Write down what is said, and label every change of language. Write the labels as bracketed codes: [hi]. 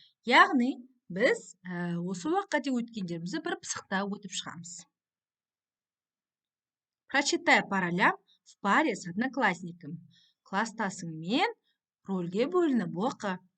[kk] Яғни, біз осы уақытқа дейін өткендерімізді бір пысықтап өтіп шығамыз. [ru] Прочитай по ролям в паре с одноклассником. [kk] Класстасыңмен рольге бөлініп оқы.